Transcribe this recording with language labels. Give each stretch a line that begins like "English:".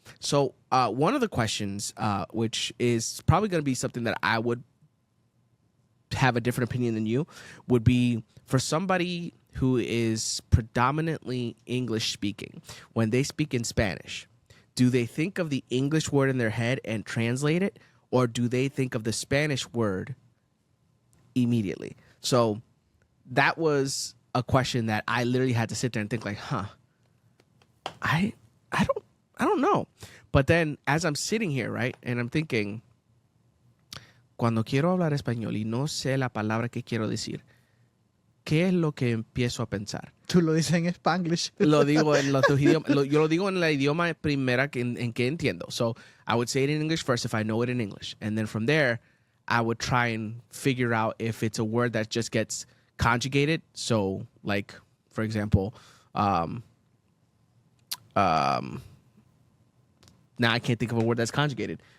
English: So one of the questions, which is probably going to be something that I would have a different opinion than you, would be for somebody who is predominantly English speaking, when they speak in Spanish, do they think of the English word in their head and translate it, or do they think of the Spanish word immediately? So that was a question that I literally had to sit there and think like, I don't know. But then as I'm sitting here, right, and I'm thinking,
Spanish: cuando quiero hablar español y no sé la palabra que quiero decir, ¿qué es lo que empiezo a pensar? Tú lo dices en Spanglish. Lo digo en los dos idiomas. Yo lo digo en la idioma primera en que entiendo.
English: So I would say it in English first if I know it in English. And then from there, I would try and figure out if it's a word that just gets conjugated. So like, for example, now I can't think of a word that's conjugated.